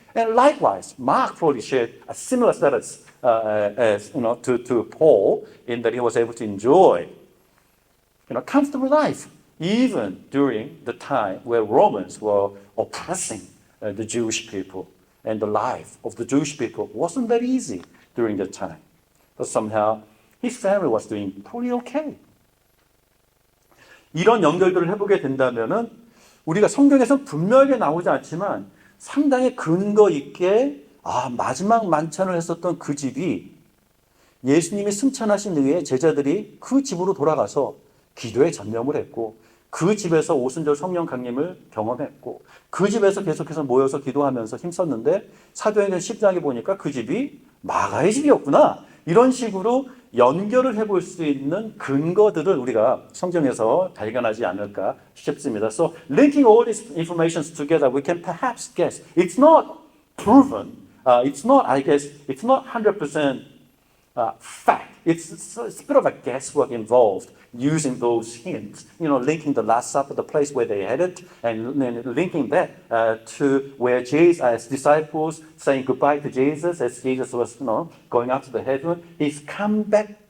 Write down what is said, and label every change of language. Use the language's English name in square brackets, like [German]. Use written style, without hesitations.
[English] And likewise, Mark probably shared a similar status as to Paul, in that he was able to enjoy comfortable life even during the time where Romans were oppressing the Jewish people, and the life of the Jewish people wasn't that easy during that time. But somehow his family was doing pretty okay. [Korean] 이런 연결들을 해보게 된다면은 우리가 성경에서는 분명하게 나오지 않지만 상당히 근거 있게 마지막 만찬을 했었던 그 집이 예수님이 승천하신 후에 제자들이 그 집으로 돌아가서 기도에 전념을 했고 그 집에서 오순절 성령 강림을 경험했고 그 집에서 계속해서 모여서 기도하면서 힘썼는데 사도행전 10장에 보니까 그 집이 마가의 집이었구나. 이런 식으로 연결을 해볼 수 있는 근거들을 우리가 성경에서 발견하지 않을까 싶습니다. [English] So linking all these informations together, we can perhaps guess. It's not proven. It's not 100% fact. It's a bit of a guesswork involved using those hints. Linking the Last Supper, the place where they had it, and then linking that to where Jesus, as disciples saying goodbye to Jesus, as Jesus was, going up to the heaven. He's come back.